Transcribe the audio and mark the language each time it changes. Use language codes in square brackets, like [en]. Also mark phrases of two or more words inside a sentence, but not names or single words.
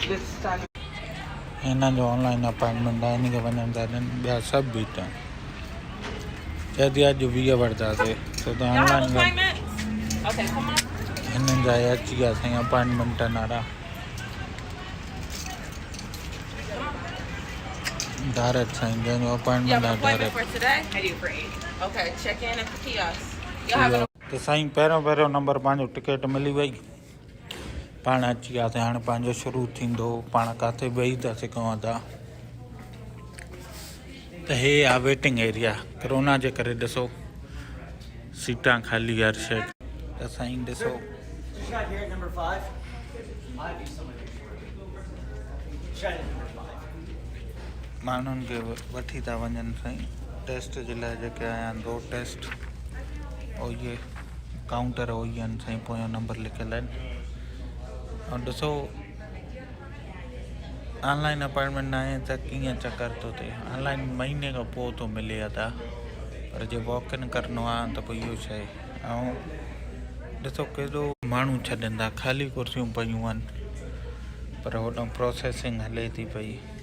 [sd] हिन जो [en] online appointment [sd] आहे, हिन खे वञनि था ॾियनि। ॿिया सभु बीठा आहिनि। चए अॼु 20 वठंदासीं छो त [en] Y'all have ऑनलाइन appointments? Okay, come on. [sd] हिननि जा अची विया साईं अपॉइंटमेंटनि वारा डायरेक्ट साईं जंहिंजो [en] You have अपॉइंटमेंट an [sd] आहे [en] appointment डायरेक्ट for today? I do for 8. Okay, check in at the kiosk. Y'all have an [sd] त साईं पहिरियों नंबर पंहिंजो टिकट मिली वई पाण अची वियासीं हाणे पंहिंजो शुरू थींदो पाण किथे वेही था सघूं था त हे आहे [en] waiting area [sd] कोरोना जे करे ॾिसो सीटां ख़ाली हर शइ त साईं ॾिसो [en] She's not here at number 5. Might be somebody. She's at number 5. [sd] माण्हुनि खे वठी था वञनि साईं टेस्ट जे लाइ जेके आया आहिनि 2 टेस्ट ऐं इहे काउंटर उहे आहिनि साईं पोयों नंबर लिखियल आहिनि ऐं ॾिसो [en] online appointment [sd] न आहे त कीअं चकर थो थिए ऑनलाइन महीने खां पोइ थो मिले था पर जे [en] walk in [sd] करिणो आहे त पोइ इहो शइ ऐं ॾिसो केॾो माण्हू छॾनि था ख़ाली कुर्सियूं पयूं आहिनि पर होॾां प्रोसेसिंग हले थी पई